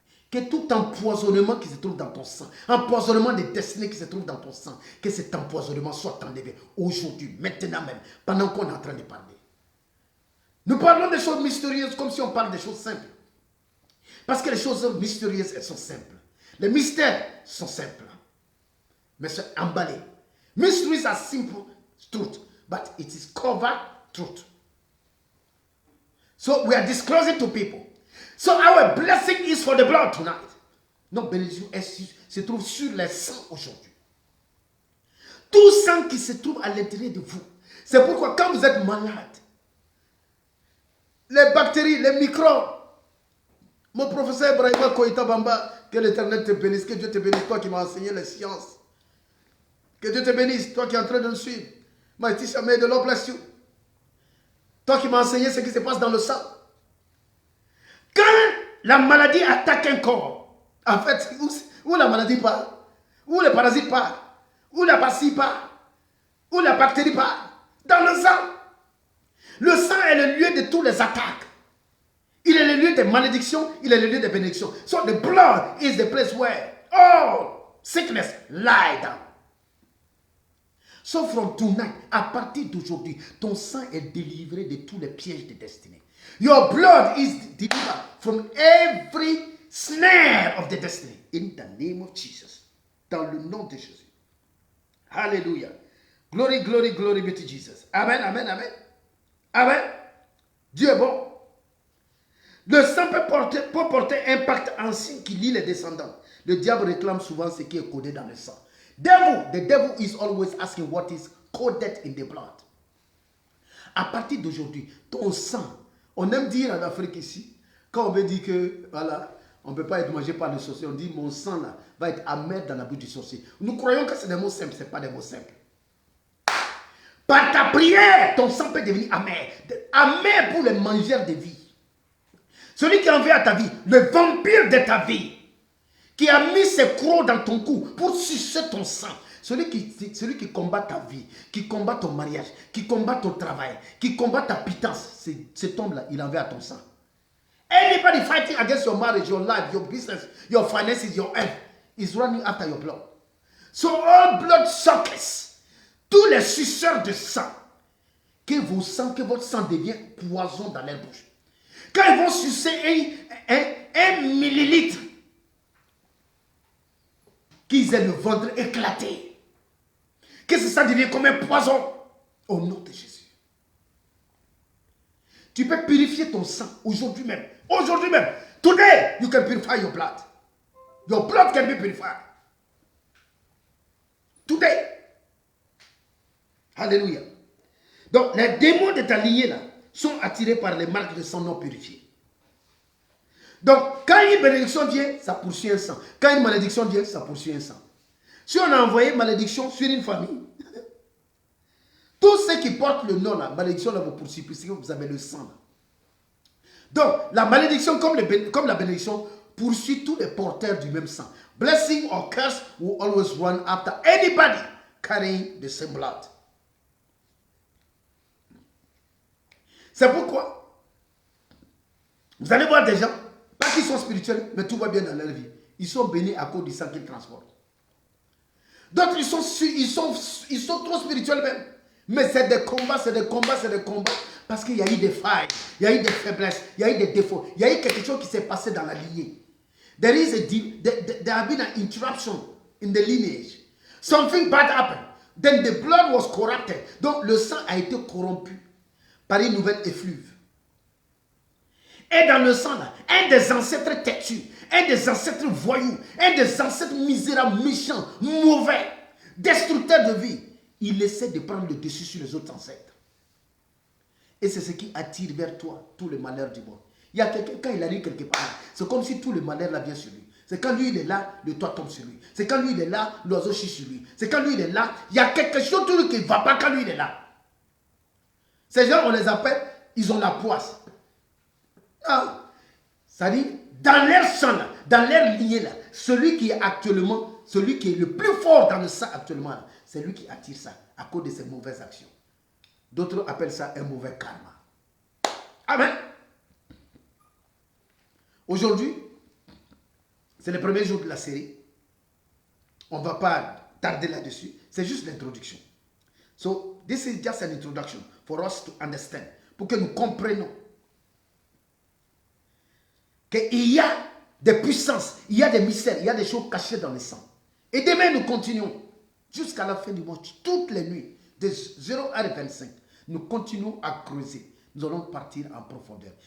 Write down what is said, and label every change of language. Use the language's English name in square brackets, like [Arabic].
[French] Que tout empoisonnement qui se trouve dans ton sang, empoisonnement des destinées qui se trouve dans ton sang, que cet empoisonnement soit enlevé aujourd'hui, maintenant même, pendant qu'on est en train de parler. Nous parlons des choses mystérieuses comme si on parle des choses simples. Parce que les choses mystérieuses, elles sont simples. Les mystères sont simples. Mais c'est emballé. [English] Mysteries are simple truth, but it is covered truth. So we are disclosing to people. So our blessing is for the blood tonight. [French] Notre bénédiction se trouve sur les sangs aujourd'hui. Tout sang qui se trouve à l'intérieur de vous. C'est pourquoi quand vous êtes malade, les bactéries, les microbes, mon professeur Ibrahima Koïta Bamba, que l'Éternel te bénisse, que Dieu te bénisse, toi qui m'as enseigné les sciences. Que Dieu te bénisse, toi qui es en train de me suivre. [English] Mighty Shamay, de Lord bless you. [French] Toi qui m'as enseigné ce qui se passe dans le sang. Quand la maladie attaque un corps, en fait, où la maladie part, où le parasite part, où la bacille part, où la bactérie part, dans le sang. Le sang est le lieu de toutes les attaques. Il est le lieu des malédictions, il est le lieu des bénédictions. [English] So the blood is the place where all sickness lie down. So from tonight, [French] à partir d'aujourd'hui, ton sang est délivré de tous les pièges de destinée. [English] Your blood is delivered from every snare of the destiny. In the name of Jesus. [French] Dans le nom de Jésus. [English] Hallelujah. Glory, glory, glory be to Jesus. Amen, amen, amen. Amen. [French] Dieu est bon. Le sang peut porter un pacte ancien qui lie les descendants. Le diable réclame souvent ce qui est codé dans le sang. [English] The devil is always asking what is coded in the blood. [French] À partir d'aujourd'hui, ton sang, on aime dire en Afrique ici, quand on veut dire que, voilà, on ne peut pas être mangé par le sorcier, on dit mon sang là va être amer dans la bouche du sorcier. Nous croyons que c'est des mots simples, ce n'est pas des mots simples. Par ta prière, ton sang peut devenir amer. Amer pour les mangeurs de vie. Celui qui en veut à ta vie, le vampire de ta vie, qui a mis ses crocs dans ton cou pour sucer ton sang. Celui qui combat ta vie, qui combat ton mariage, qui combat ton travail, qui combat ta pitance, cet homme-là, il en veut à ton sang. [English] Anybody fighting against your marriage, your life, your business, your finances, your health, is running after your blood. So all blood suckers, [French] tous les suceurs de sang, que votre sang devient poison dans leur bouche. Quand ils vont sucer un millilitre, qu'ils aient le ventre éclaté. Que ça devient comme un poison. Au nom de Jésus. Tu peux purifier ton sang aujourd'hui même. Aujourd'hui même. [English] Today, you can purify your blood. Your blood can be purified. Today. Alléluia. [French] Donc, les démons de ta lignée là sont attirés par les marques de sang non purifié. Donc, quand une bénédiction vient, ça poursuit un sang. Quand une malédiction vient, ça poursuit un sang. Si on a envoyé malédiction sur une famille, tous ceux qui portent le nom, la malédiction là vous poursuit, puisque vous avez le sang. Là. Donc, la malédiction comme la bénédiction poursuit tous les porteurs du même sang. [English] Blessing or curse will always run after anybody carrying the same blood. [French] C'est pourquoi vous allez voir des gens, pas qu'ils sont spirituels, mais tout va bien dans leur vie. Ils sont bénis à cause du sang qu'ils transportent. D'autres, ils sont trop spirituels même. Mais c'est des combats, c'est des combats, c'est des combats. Parce qu'il y a eu des failles, il y a eu des faiblesses, il y a eu des défauts. Il y a eu quelque chose qui s'est passé dans la lignée. [English] There has been an interruption in the lineage. Something bad happened. Then the blood was corrupted. [French] Donc le sang a été corrompu par une nouvelle effluve. Et dans le sang, là, un des ancêtres têtus, un des ancêtres voyous, un des ancêtres misérables, méchants, mauvais, destructeurs de vie, il essaie de prendre le dessus sur les autres ancêtres. Et c'est ce qui attire vers toi tout le malheur du monde. Il y a quelqu'un, quand il arrive quelque part, c'est comme si tout le malheur là vient sur lui. C'est quand lui il est là, le toit tombe sur lui. C'est quand lui il est là, l'oiseau chie sur lui. C'est quand lui il est là, il y a quelque chose tout qui ne va pas quand lui il est là. Ces gens, on les appelle, ils ont la poisse. Ah, ça dit, dans leur sang, là, dans leur lignée, là, celui qui est actuellement, celui qui est le plus fort dans le sang actuellement, là, c'est lui qui attire ça à cause de ses mauvaises actions. D'autres appellent ça un mauvais karma. Amen. Aujourd'hui, c'est le premier jour de la série. On ne va pas tarder là-dessus. C'est juste l'introduction. [English] So, this is just an introduction for us to understand. [French] Pour que nous comprenions qu'il y a des puissances, il y a des mystères, il y a des choses cachées dans le sang. Et demain, nous continuons jusqu'à la fin du mois, toutes les nuits, de 0h25. Nous continuons à creuser. Nous allons partir en profondeur.